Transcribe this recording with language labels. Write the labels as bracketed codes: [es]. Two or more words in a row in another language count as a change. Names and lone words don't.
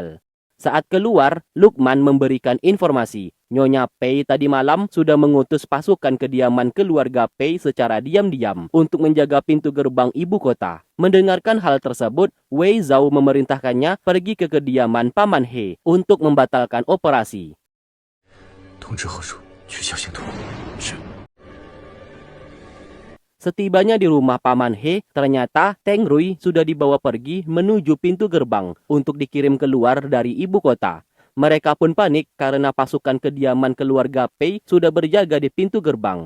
[id] Saat keluar, Lukman memberikan informasi. Nyonya Pei tadi malam sudah mengutus pasukan kediaman keluarga Pei secara diam-diam untuk menjaga pintu gerbang ibu kota. Mendengarkan hal tersebut, Wei Zhao memerintahkannya pergi ke kediaman Paman He untuk membatalkan operasi. [zh] 通知后属取消行动。是。 [id] Setibanya di rumah Paman He, ternyata Teng Rui sudah dibawa pergi menuju pintu gerbang untuk dikirim keluar dari ibu kota. Mereka pun panik karena pasukan kediaman keluarga Pei sudah berjaga di pintu gerbang.